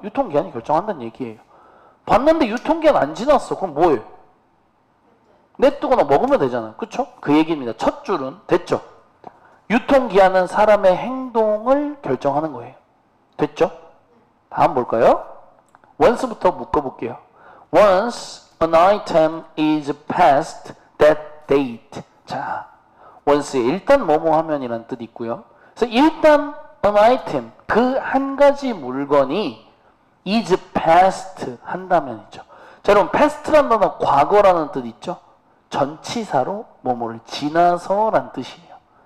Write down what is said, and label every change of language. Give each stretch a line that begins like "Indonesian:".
Korean: 유통기한이 결정한다는 얘기예요. 봤는데 유통기한 안 지났어. 그럼 뭐예요? 냅두거나 먹으면 되잖아요. 그쵸? 그 얘기입니다. 첫 줄은 됐죠? 유통기한은 사람의 행동을 결정하는 거예요. 됐죠? 다음 볼까요? once부터 묶어볼게요.
English: Once an item is past that date.
Korean: 자, once에 일단 뭐뭐 하면이라는 뜻이 있고요. 그래서 일단
English: an item,
Korean: 그 한 가지 물건이
English: is past
Korean: 한다면이죠. 자, 여러분 past라는 단어 과거라는 뜻 있죠? 전치사로 뭐뭐를 지나서라는 뜻이에요.